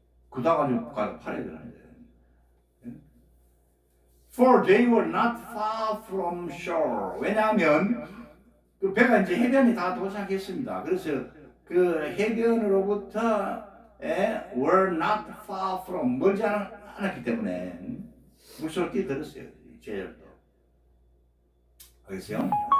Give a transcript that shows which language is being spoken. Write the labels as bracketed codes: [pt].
[ko] 굳어가지고 팔아야 되는데. [en] For they were not far from shore. [ko] 왜냐하면 그 배가 이제 해변에 다 도착했습니다. 그래서 그 해변으로부터 [en] were not far from, [ko] 멀지 않았기 때문에 물속으로 뛰어들었어요. 제자들도. 알겠어요?